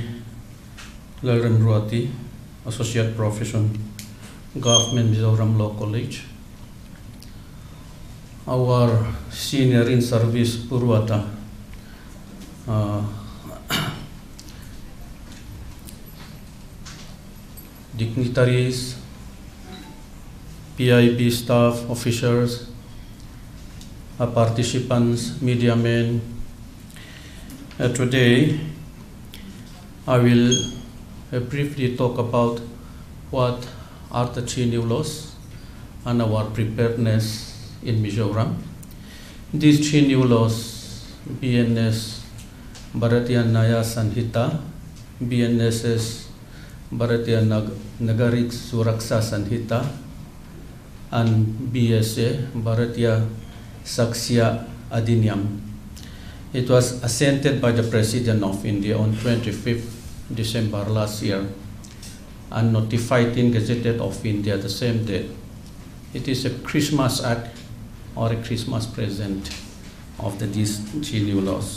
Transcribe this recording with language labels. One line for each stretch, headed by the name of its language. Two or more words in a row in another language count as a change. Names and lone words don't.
English: Lalramruati, Associate Profession, Government Mizoram Law College, our senior in-service Purwata, dignitaries, PIB staff, officers, participants, media men. Today, I will briefly talk about what are the 3 new laws and our preparedness in Mizoram. These 3 new laws, BNS Bharatiya Naya Sanhita, BNSS Bharatiya Nagarik Suraksha Sanhita, and BSA Bharatiya Saksya Adhinyam. It was assented by the President of India on 25th December last year and notified in Gazette of India the same day. It is a Christmas act or a Christmas present of these 3 new laws.